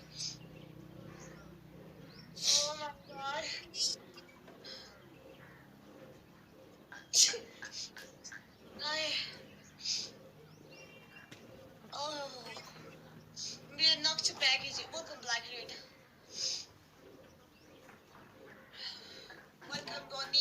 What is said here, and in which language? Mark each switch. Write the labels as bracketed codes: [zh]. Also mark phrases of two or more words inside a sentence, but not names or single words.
[en] Oh my God. आए. [pa] Oh. ਮੇਰੇ ਨੱਕ ਚ ਪੈ ਗਈ ਜੀ. [en] Welcome Black Red. Welcome Ronnie.